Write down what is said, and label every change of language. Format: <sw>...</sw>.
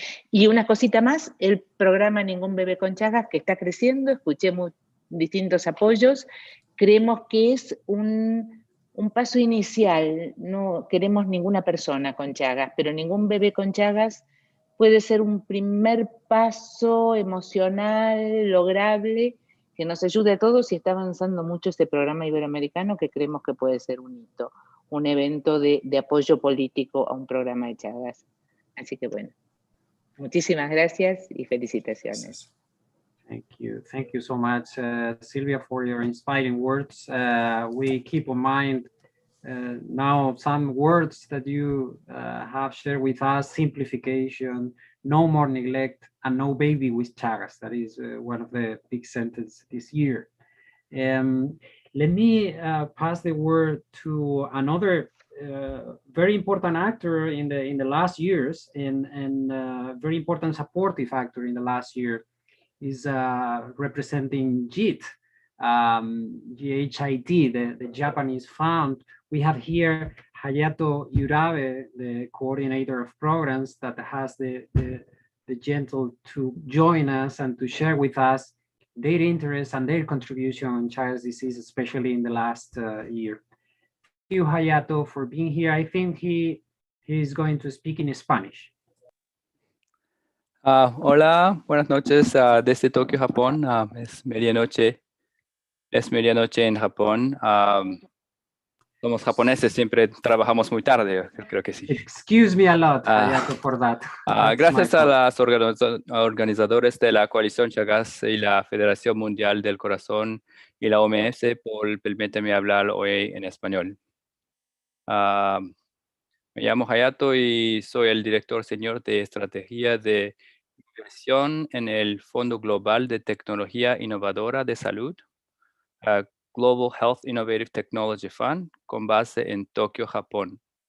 <es>y una cosita más, el programa Ningún Bebé con Chagas, que está creciendo, escuché distintos apoyos, creemos que es un paso inicial, no queremos ninguna persona con Chagas, pero ningún bebé con Chagas puede ser un primer paso emocional, lograble, que nos ayude a todos, y está avanzando mucho este programa iberoamericano que creemos que puede ser un hito, un evento de apoyo político a un programa de Chagas. Así que bueno, muchísimas gracias y felicitaciones.</es> <en>Thank you so much, Silvia, for your inspiring words. We keep in mind now some words that you have shared with us: simplification, no more neglect, and no baby with Chagas. That is one of the big sentences this year. Let me pass the word to another very important actor in the last years, and very important supportive actor in the last year is representing JIT, GHIT, the Japanese fund. We have here Hayato Urabe, the coordinator of programs, that has the gentle to join us and to share with us their interest and their contribution on Chagas disease, especially in the last year. Thank you, Hayato, for being here. I think he is going to speak in Spanish.</en> <es>Hola, buenas noches desde Tokio, Japón. Es medianoche en Japón. Somos japoneses, siempre trabajamos muy tarde, creo que sí.</es> <en>Excuse me a lot, Hayato, for that.</en> <es>Gracias a los organizadores de la Coalición Chagas y la Federación Mundial del Corazón y la OMS por permitirme hablar hoy en español. Me llamo Hayato y soy el director senior de estrategia de inversión en el Fondo Global de Tecnología Innovadora de Salud, Global Health Innovative Technology Fund, con base en Tokio, Japón.</es>